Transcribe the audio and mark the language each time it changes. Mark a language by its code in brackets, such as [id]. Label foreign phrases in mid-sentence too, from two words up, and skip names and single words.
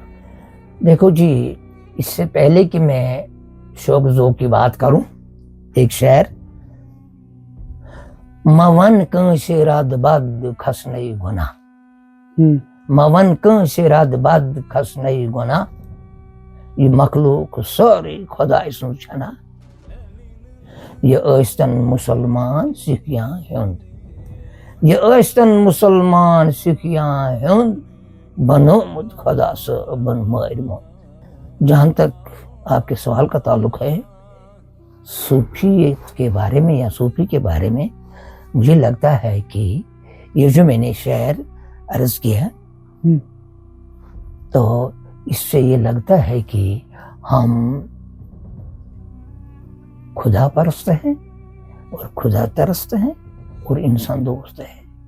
[ur] دیکھو جی اس سے پہلے کہ میں شوق ذوق کی بات کروں ایک شعر [ks] مون کانسے رد بد کھسنئی گناہ. مون کانسے رد بد کھسنئی گناہ یہ مخلوق سارے خدا سن چھنا. یہ ٲسۍتن مسلمان سکھ یا ہند, یہ ٲسۍتن مسلمان سکھ یا ہند بنومت خدا صٲبن مٲرۍ مُت. [ur] جہاں تک آپ کے سوال کا تعلق ہے صوفیت کے بارے میں یا صوفی کے بارے میں, مجھے لگتا ہے کہ یہ جو میں نے شعر عرض کیا تو اس سے یہ لگتا ہے کہ ہم خدا پرست ہیں اور خدا ترست ہیں اور انسان دوست ہیں.